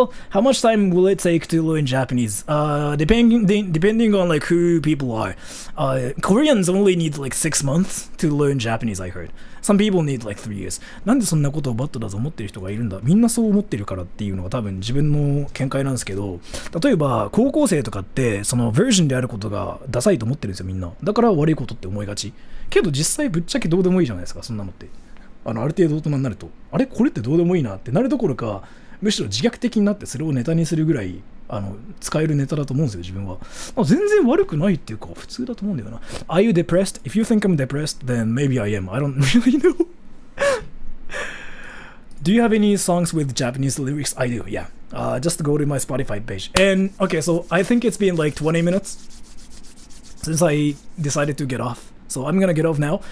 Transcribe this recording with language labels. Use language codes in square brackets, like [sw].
[en] How much time will it take to learn Japanese? Depending on like who people are. Koreans only need like 6 months to learn Japanese, I heard. Some people need like 3 years. [ja] なんでそんなことをバッドだと思ってる人がいるんだ。みんなそう思ってるからっていうのが多分自分の見解なんですけど、例えば高校生とかってそのバージョンであることがダサいと思ってるんですよみんな。だから悪いことって思いがち。けど実際ぶっちゃけどうでもいいじゃないですか、そんなのって。ある程度大人になると、あれこれってどうでもいいなってなるどころか、むしろ自虐的になってそれをネタにするぐらい使えるネタだと思うんですよ、自分は。全然悪くないっていうか、普通だと思うんだよな。 [en] Are you depressed? If you think I'm depressed, then maybe I am. I don't really know. Do you have any songs with Japanese lyrics? I do, yeah. Just go to my Spotify page. And, okay, so I think it's been like 20 minutes since I decided to get off. So I'm gonna get off now.